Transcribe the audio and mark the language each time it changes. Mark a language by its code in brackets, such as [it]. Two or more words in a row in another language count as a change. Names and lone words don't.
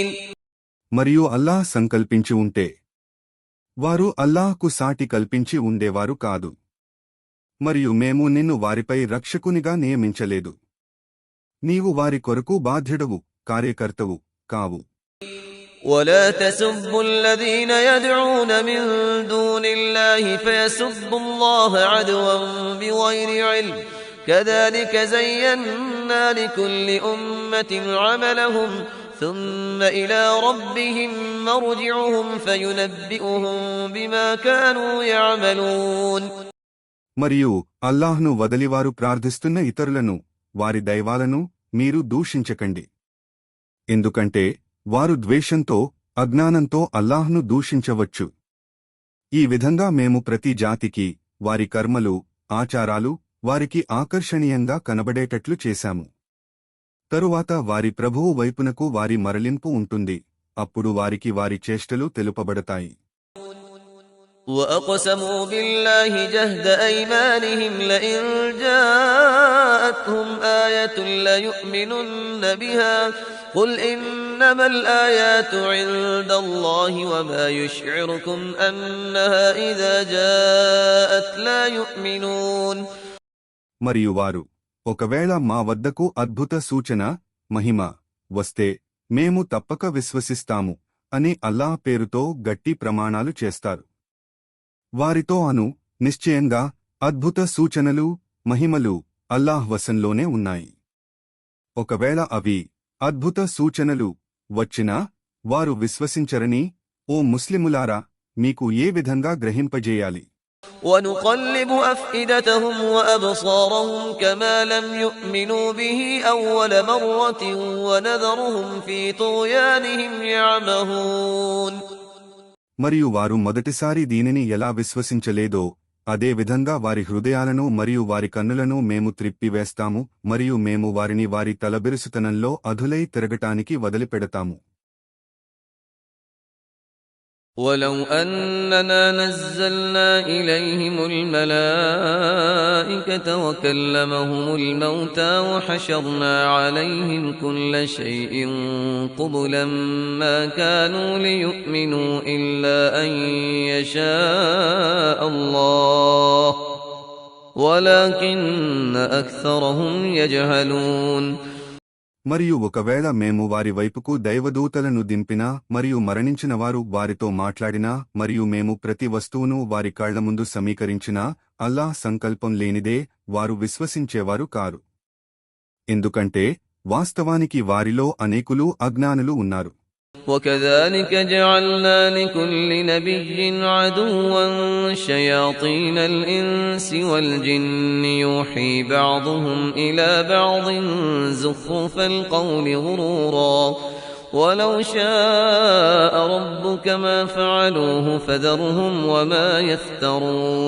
[te] మరియు అల్లాహ్ సంకల్పించి ఉంటే వారు అల్లాహ్కు సాటి కల్పించి ఉండేవారు కాదు. మరియు మేము నిన్ను వారిపై రక్షకునిగా నియమించలేదు. నీవు వారి కొరకు బాధ్యుడవు, కార్యకర్తవు కావు. [ar] ولا تسبوا الذين يدعون من دون الله فيسبوا الله عدوا بغير علم كذلك زينا لكل أمة عملهم ثم إلى ربهم مرجعهم فينبئهم بما كانوا يعملون. [te] మరియు అల్లాహ్ను వదలివారు ప్రార్థిస్తున్న ఇతరులను, వారి దైవాలను మీరు దూషించకండి. ఎందుకంటే వారు ద్వేషంతో, అజ్ఞానంతో అల్లాహ్ను దూషించవచ్చు. ఈ విధంగా మేము ప్రతి జాతికి వారి కర్మలు, ఆచారాలు వారికి ఆకర్షణీయంగా కనబడేటట్లు చేశాము. తరువాత వారి ప్రభువు వైపునకు వారి మరలింపు ఉంటుంది. అప్పుడు వారికి వారి చేష్టలు తెలుపబడతాయి. [ar] وأقسموا بالله جهد أيمانهم لئن جاءتهم آية ليؤمنن بها قل إنما الآيات عند الله وما يشعركم أنها إذا جاءت لا يؤمنون. [te] మరియు వారు ఒకవేళ మా వద్దకు అద్భుత సూచన, మహిమ వస్తే మేము తప్పక విశ్వసిస్తాము అని అల్లాహ్ పేరుతో గట్టి ప్రమాణాలు చేస్తారు. వారితో నిశ్చయంగా అద్భుత సూచనలు, మహిమలు అల్లాహ్ వశంలోనే ఉన్నాయి. ఒకవేళ అవి అద్భుత సూచనలు వచ్చినా వారు విశ్వసించరని ఓ ముస్లిములారా మీకు ఏ విధంగా గ్రహింపజేయాలి? [ar] ونقلب أفئدتهم وأبصارهم كما لم يؤمنوا به أول مرة ونذرهم في طغيانهم يعمهون. [te] మరియు వారు మొదటిసారి దీనిని ఎలా విశ్వసించలేదో అదే విధంగా వారి హృదయాలను మరియు వారి కన్నులను మేము త్రిప్పివేస్తాము మరియు మేము వారిని వారి తలబిరుసుతనంలో అధులై తిరగటానికి వదిలిపెడతాము. [ar] ولو أننا نزلنا إليهم الملائكة وكلمهم الموتى وحشرنا عليهم كل شيء قبلا ما كانوا ليؤمنوا إلا أن يشاء الله ولكن أكثرهم يجهلون. [te] మరియు ఒకవేళ మేము వారి వైపుకు దైవదూతలను దింపినా మరియు మరణించినవారు వారితో మాట్లాడినా మరియు మేము ప్రతి వస్తువును వారి కళ్ల ముందు సమీకరించినా అల్లాహ్ సంకల్పం లేనిదే వారు విశ్వసించేవారు కారు. ఎందుకంటే వాస్తవానికి వారిలో అనేకులు అజ్ఞానులు ఉన్నారు. [ar] وكذلك جعلنا لكل نبي عدوا شياطين الإنس والجن يوحي بعضهم إلى بعض زخرف القول غرورا ولو شاء ربك ما فعلوه فذرهم وما يفترون.